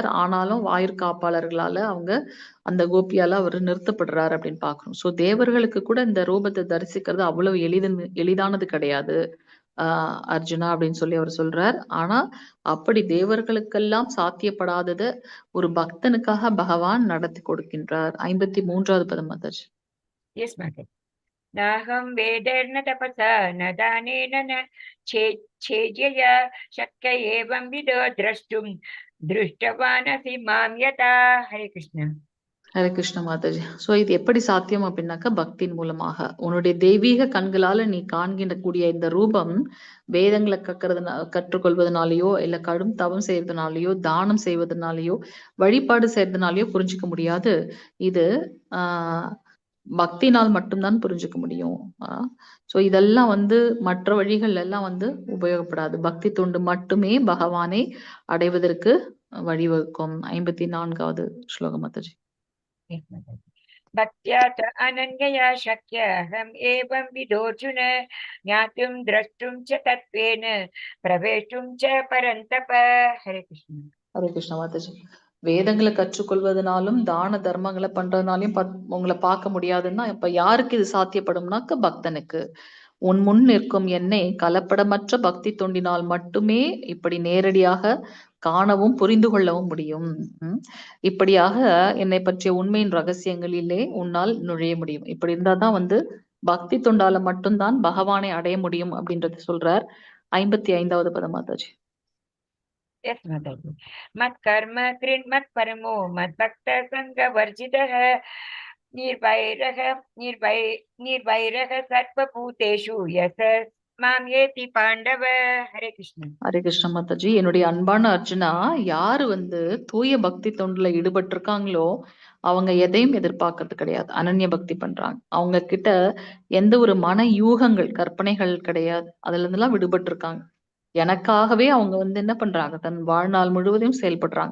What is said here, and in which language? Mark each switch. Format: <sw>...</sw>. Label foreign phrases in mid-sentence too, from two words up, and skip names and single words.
<ta>ஆனாலும் வாயிற்காப்பாளர்களால அந்த கோபியால அவர் நிறுத்தப்படுறார் அப்படின்னு பாக்குறோம். சோ தேவர்களுக்கு கூட இந்த ரூபத்தை தரிசிக்கிறது அவ்வளவு எளிதானது கிடையாது அர்ஜுனா அப்படின்னு சொல்லி அவர் சொல்றார். ஆனா அப்படி தேவர்களுக்கெல்லாம் சாத்தியப்படாதத ஒரு பக்தனுக்காக பகவான் நடத்தி கொடுக்கின்றார். 53வது பதம் மாதாஜி.</ta> <en>Yes, Mataji.</en> <sa>नाहं वेदैर्न तपसा न दानेन न छेद्यया शक्य एवं विदो द्रष्टुं दृष्टवान् असि मां यथा. हरे कृष्ण.</sa> <ta>ஹரே கிருஷ்ண மாதாஜி. சோ இது எப்படி சாத்தியம் அப்படின்னாக்கா பக்தியின் மூலமாக. உன்னுடைய தெய்வீக கண்களால நீ காண்கின்ற கூடிய இந்த ரூபம் வேதங்களை கற்றுக்கொள்வதனாலயோ இல்ல கடும் தவம் செய்யறதுனாலயோ தானம் செய்வதனாலயோ வழிபாடு செய்யறதுனாலயோ புரிஞ்சுக்க முடியாது. இது பக்தினால் மட்டும்தான் புரிஞ்சுக்க முடியும். சோ இதெல்லாம் மற்ற வழிகள் எல்லாம் உபயோகப்படாது. பக்தி தொண்டு மட்டுமே பகவானை அடைவதற்கு வழிவகுக்கும். 54வது ஸ்லோகம் மாதாஜி.</ta> <sa>भक्त्या च अनन्यया शक्य अहम् एवं विदोऽर्जुन ज्ञातुं द्रष्टुं च तत्त्वेन प्रवेष्टुं च परन्तप. हरे कृष्ण.</sa> <ta>ஹரே கிருஷ்ண மாதாஜி. வேதங்களை கற்றுக்கொள்வதனாலும் தான தர்மங்களை பண்றதுனாலையும் உங்களை பார்க்க முடியாதுன்னா இப்ப யாருக்கு இது சாத்தியப்படும்னாக்க பக்தனுக்கு. உன் முன் நிற்கும் என்னை கலப்படமற்ற பக்தி தொண்டினால் மட்டுமே இப்படி நேரடியாக காணவும் புரிந்து கொள்ளவும் முடியும். இப்படியாக என்னை பற்றிய உண்மையின் ரகசியங்களிலே உன்னால் நுழைய முடியும். இப்படி இருந்தாதான் பக்தி தொண்டால மட்டும்தான் பகவானை அடைய முடியும் அப்படின்றத சொல்றார். 55வது பதம் மாதாஜி.</ta> <en>Yes, Mataji.</en> <sa>मत्कर्म कृन्मत् परमो मद्भक्त संगवर्जितः निर्वैरः सर्वभूतेषु यस मां येति पांडव. हरे कृष्ण.</sa> <ta>ஹரே கிருஷ்ண மாதாஜி. என்னுடைய அன்பான அர்ஜுனா, யாரு தூய பக்தி தொண்டுல ஈடுபட்டு இருக்காங்களோ அவங்க எதையும் எதிர்பார்க்கறது கிடையாது. அனன்ய பக்தி பண்றாங்க. அவங்க கிட்ட எந்த ஒரு மன யூகங்கள் கற்பனைகள் கிடையாது. அதுல இருந்தெல்லாம் விடுபட்டு இருக்காங்க. எனக்காகவே அவங்க என்ன பண்றாங்க, தன் வாழ்நாள் முழுவதையும் செயல்படுறாங்க.</ta>